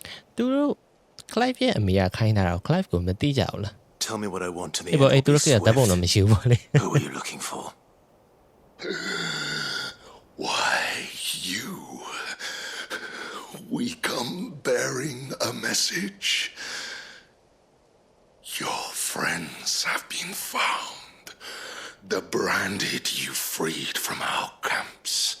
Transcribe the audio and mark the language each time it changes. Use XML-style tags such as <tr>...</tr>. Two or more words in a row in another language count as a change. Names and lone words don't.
<my>သူတို့ Clive ရဲ့အမေကခိုင်းတာတော့ Clive ကိုမသိကြဘူးလား</my> <en>Tell me what I want to the</en> <my>အေးပေါ့</my> <en>end.</en> <my>အေးသူတို့ကတပ်ပုံတော့မရှိဘူးပေါ့လေ</my> <en>Who are you looking for? Why, you. We come bearing a message. Your friends have been found. The branded you freed from our camps.</en>